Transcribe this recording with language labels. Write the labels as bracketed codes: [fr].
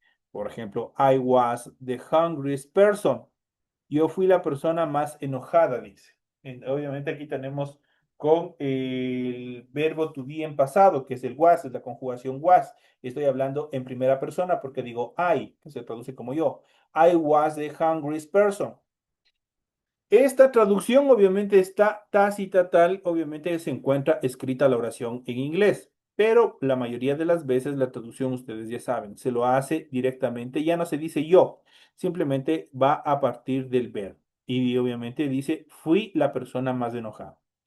[es] Por ejemplo, [en] I was the hungriest person. [es] Yo fui la persona más enojada, dice. Obviamente aquí tenemos con el verbo to be en pasado, que es el was, es la conjugación was. Estoy hablando en primera persona porque digo I, que se traduce como yo. [en] I was the hungriest person. [es] Esta traducción obviamente está tácita tal, obviamente se encuentra escrita la oración en inglés, pero la mayoría de las veces la traducción ustedes ya saben, se lo hace directamente, ya no se dice yo, simplemente va a partir del verbo y obviamente dice fui la persona más enojada.